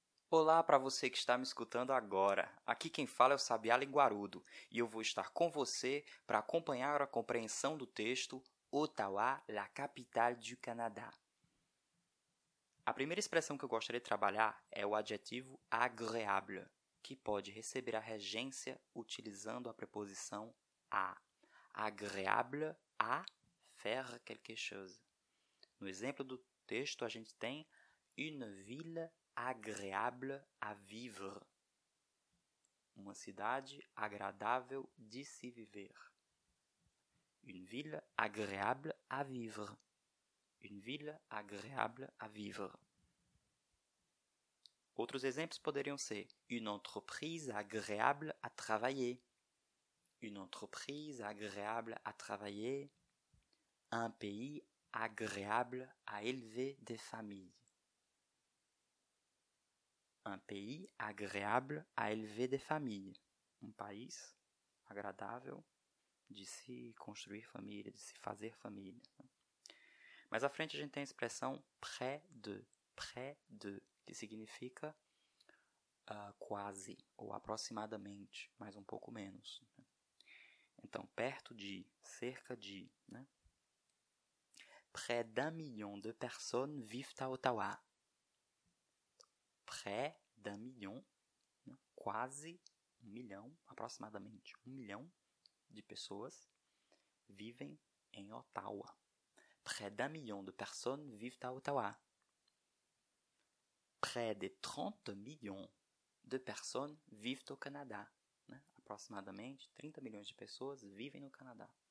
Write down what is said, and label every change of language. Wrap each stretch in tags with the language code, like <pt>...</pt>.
<pt>Olá para você que está me escutando agora. Aqui quem fala é o Sabiá Linguarudo e eu vou estar com você para acompanhar a compreensão do texto Ottawa, la capitale du Canada. A primeira expressão que eu gostaria de trabalhar é o adjetivo agréable, que pode receber a regência utilizando a preposição à.</pt> <fr>Agréable à faire quelque chose.</fr> <pt>No exemplo do texto, a gente tem</pt> <fr>une ville agréable à vivre.</fr> <pt>Uma cidade agradável de se viver.</pt> <fr>Une ville agréable à vivre. Une ville agréable à vivre.</fr> <pt>Outros exemplos poderiam ser</pt> <fr>une entreprise agréable à travailler. Une entreprise agréable à travailler. Un pays agréable à élever des familles. Un pays agréable à élever des familles.</fr> <pt>Um país agradável de se construir família, de se fazer família. Mais à frente, a gente tem a expressão près de, que significa quase ou aproximadamente, mas um pouco menos. Então, perto de, cerca de. Né?</pt> <fr>Près d'un million de personnes vivent à Ottawa. Près d'un million, né?</fr> <pt>Quase um milhão, aproximadamente um milhão de pessoas vivem em Ottawa.</pt> <fr>Près d'un million de personnes vivent à Ottawa. Près de 30 millions de personnes vivent au Canada.</fr> <pt>Né? Aproximadamente 30 milhões de pessoas vivem no Canadá.</pt>